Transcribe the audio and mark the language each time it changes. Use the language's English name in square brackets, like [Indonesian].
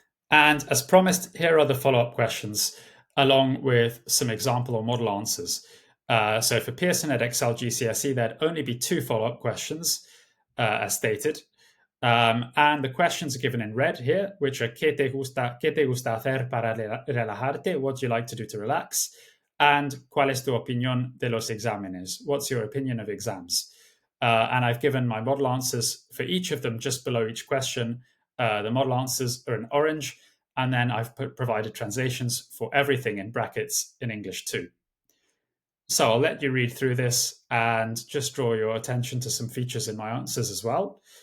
[English] And as promised, here are the follow-up questions, along with some example or model answers. So for Pearson Edexcel GCSE, there'd only be 2 follow-up questions, as stated. And the questions are given in red here, which are [Spanish] ¿Qué te gusta hacer para relajarte? [English] What do you like to do to relax? [Spanish] And ¿Cuál es tu opinión de los exámenes? [English] What's your opinion of exams? And I've given my model answers for each of them just below each question. The model answers are in orange, and then I've provided translations for everything in brackets in English too. So I'll let you read through this and just draw your attention to some features in my answers as well.